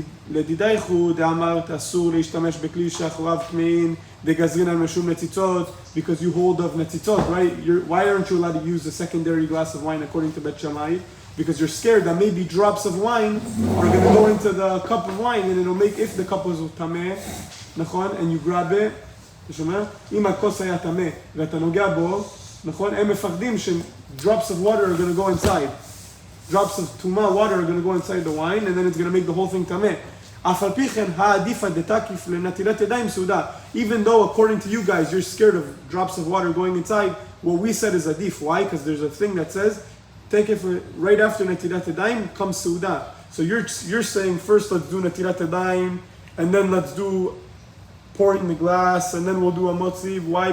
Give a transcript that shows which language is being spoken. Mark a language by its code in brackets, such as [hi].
[he] לדידייכו דאמרת אסור להשתמש בכלי שאחוריו טמאים דגזרין על משום נציצות, [en] because you hold of נציצות, right? Why aren't you allowed to use a secondary glass of wine according to בית שמאי? Because you're scared that maybe drops of wine are going to go into the cup of wine and it'll make, if the cup was tameh, נכון? And you grab it, [he] אתה שומע? אם הכוס היה tameh ואתה נוגע בו, נכון? הם מפחדים ש [en] drops of water are going to go inside. Drops of tuma water are going to go inside the wine and then it's going to make the whole thing tameh. [he] אף על פי כן, העדיפה דתקיף לנטילת ידיים סעודה. [en] Even though according to you guys you're scared of drops of water going inside, what we said is adif. Why? Because there's a thing that says take it for right after netilat yadayim comes seudah. So you're saying first let's do netilat yadayim and then let's do pouring the glass and then we'll do a motziv. Why?